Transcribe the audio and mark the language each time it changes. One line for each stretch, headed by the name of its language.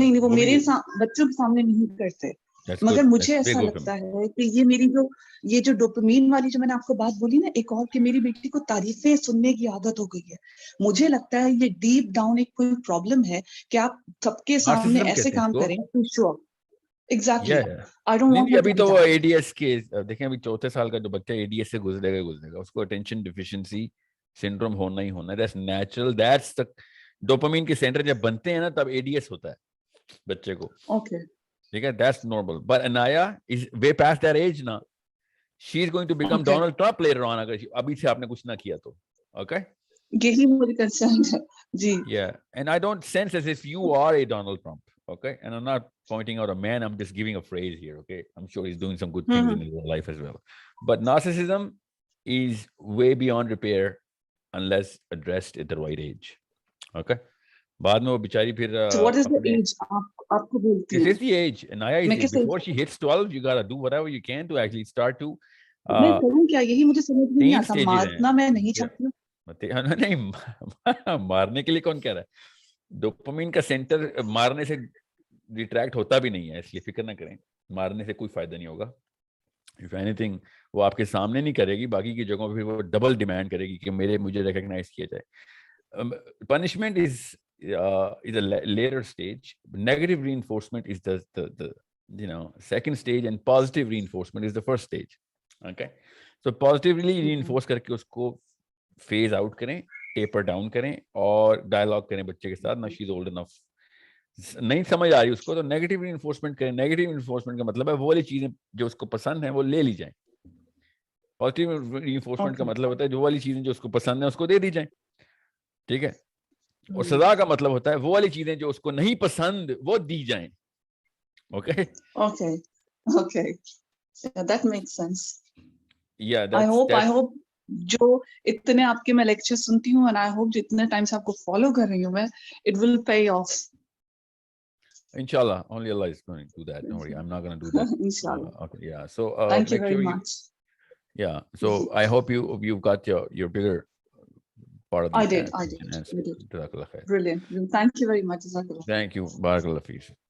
Hindi: नहीं, वो मेरे बच्चों के सामने नहीं करते. मगर मुझे ऐसा लगता है कि ये मेरी जो डोपामीन वाली जो मैंने आपको बात बोली ना, एक और कि मेरी बेटी को तारीफें सुनने की आदत हो गई है, मुझे लगता है ये
English: deep down
Hindi: एक कोई प्रॉब्लम है कि आप सबके सामने ऐसे काम करें to show.
English: Exactly. I don't want.
Hindi: अभी तो एडीएस के देखें, अभी 4 साल का जो बच्चा एडीएस से गुजरेगा, उसको अटेंशन डिफिशिएंसी सिंड्रोम होना ही होना है.
English: That's natural. That's the
Hindi: dopamine के सेंटर जब बनते हैं ना, तब एडीएस होता है बच्चे को.
English: okay,
Hindi: ठीक है,
English: that's normal. But Anaya is way past that age now. She's going to become Donald Trump later on
Hindi: अगर अभी से आपने कुछ ना किया तो.
English: Okay?
Hindi: यही मेरी कंसर्न है जी.
English: Yeah, and I don't sense as if you are a Donald Trump. Okay, and I'm not pointing out a man. I'm just giving a phrase here. Okay, I'm sure he's doing some good things in his life as well. But narcissism is way beyond repair unless addressed at the right age.
Hindi: Okay. बाद में वो बेचारी फिर
English: So what is the age
Hindi: आपको बोलती है?
English: This is the age. Naya is before she hits 12, you gotta do whatever you can to actually start to.
Hindi: मैं करूँ क्या? यही मुझे समझ में नहीं आता. मारना मैं नहीं चाहती हूँ. नहीं, मारने के लिए कौन कह रहा है? डोपामिन का सेंटर मारने से रिट्रैक्ट होता भी नहीं है, इसलिए फिक्र ना करें. मारने से कोई फायदा नहीं होगा.
English: If anything,
Hindi: वो आपके सामने नहीं करेगी, बाकी की जगहों पे वो डबल डिमांड करेगी कि मुझे रिकॉग्नाइज किया जाए.
English: Punishment is a later stage. Negative reinforcement is the second stage, and positive reinforcement is the first stage. Okay, so positively reinforce
Hindi: करके उसको
English: phase out करें, taper down करें,
Hindi: और
English: dialogue
Hindi: करें बच्चे के साथ.
English: Now she's old enough.
Hindi: नहीं समझ आ रही उसको, तो negative reinforcement करें. Negative reinforcement का मतलब है वो वाली चीजें जो उसको पसंद है वो ले ली जाए. Positive reinforcement का मतलब होता है जो वाली चीजें जो उसको पसंद है उसको दे दी जाए. ठीक है, और सजा का मतलब होता है वो वाली चीजें जो उसको नहीं पसंद वो दी जाएं.
English: Okay okay, that makes sense. या I hope
Hindi: जो इतने आपके मैं लेक्चर सुनती हूँ,
English: and I hope
Hindi: जितने टाइम से आपको फॉलो कर रही हूँ मैं,
English: It will pay off. Inshallah, only Allah is going to do that. Don't worry, I'm not going to do that. Inshallah. Okay, yeah. So thank you very much. Yeah. So I hope you've got your bigger part of the I did.
Arabic: Jazakallah khair.
English: Brilliant. Thank you very much. Jazakallah. Thank you. Barakallah fees.